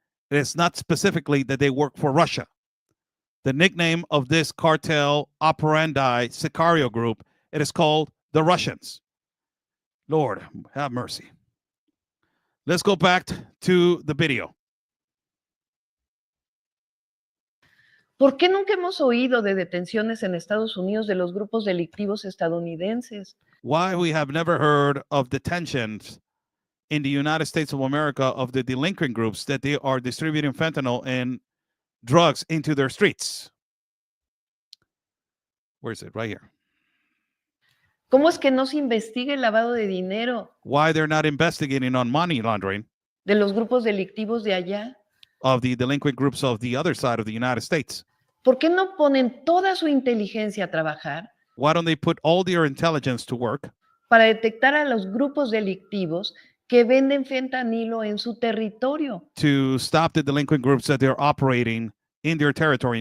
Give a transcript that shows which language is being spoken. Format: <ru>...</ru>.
<en>It is not specifically that they work for Russia. The nickname of this cartel operandi Sicario group, it is called the Russians. Lord, have mercy. Let's go back to the video.</en> <es>¿Por qué nunca hemos oído de detenciones en Estados Unidos de los grupos delictivos estadounidenses?</es> <en>Why we have never heard of detentions in the United States of America of the delinquent groups that they are distributing fentanyl and drugs into their streets. Where is it? Right here.</en> <es>¿Cómo es que no se investiga el lavado de dinero</es> <en>Why they're not investigating on money laundering</en> <es>de los grupos delictivos de allá?</es> <en>of the delinquent groups of the other side of the United States?</en> <es>¿Por qué no ponen toda su inteligencia a trabajar</es> <en>Why don't they put all their intelligence to work</en> <es>para detectar a los grupos delictivos que venden fentanilo en su territorio?</es> <en>to stop the delinquent groups that they're operating in their territory?</en>